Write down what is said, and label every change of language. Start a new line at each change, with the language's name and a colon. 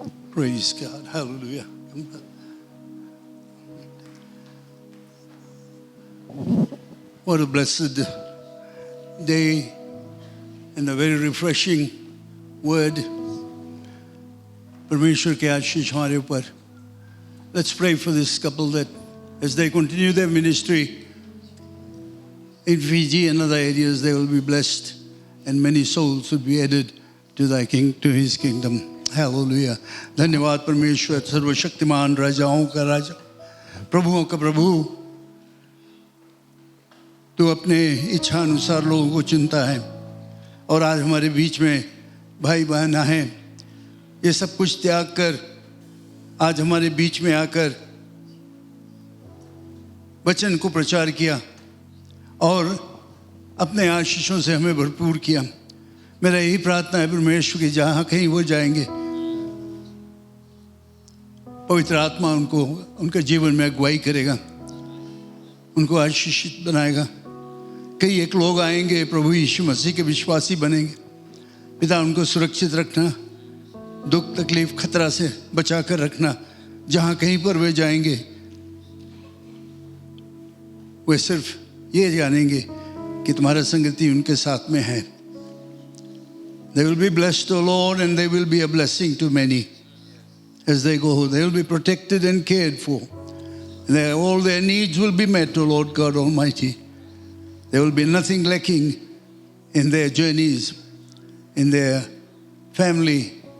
English: Praise God. Hallelujah. What a blessed day and a very refreshing word.
Hindi: Parmeshwar ke आशीष हमारे ऊपर.
English: Let's pray for this couple that as they continue their ministry in Fiji and other areas, they will be blessed and many souls will be added to thy king, to his kingdom. Hallelujah.
Hindi: धन्यवाद परमेश्वर सर्वशक्तिमान राजाओं का राजा प्रभुओं का प्रभु तू अपने इच्छा अनुसार लोगों को चुनता है और आज हमारे बीच में भाई बहन आए ये सब कुछ त्याग कर आज हमारे बीच में आकर वचन को प्रचार किया और अपने आशीषों से हमें भरपूर किया. मेरा यही प्रार्थना है परमेश्वर की जहाँ कहीं वो जाएंगे पवित्र आत्मा उनको उनके जीवन में अगुवाई करेगा, उनको आशीषित बनाएगा. कई एक लोग आएंगे प्रभु यीशु मसीह के विश्वासी बनेंगे. पिता उनको सुरक्षित रखना, दुख तकलीफ खतरा से बचा कर रखना. जहाँ कहीं पर वे जाएंगे वे सिर्फ ये जानेंगे कि तुम्हारा संगति उनके साथ में है.
English: They will be blessed, O Lord, and they will be a blessing to many as they go. They will be protected and cared for. All their needs will be met, O Lord God Almighty. There will be nothing lacking in their journeys, in their family.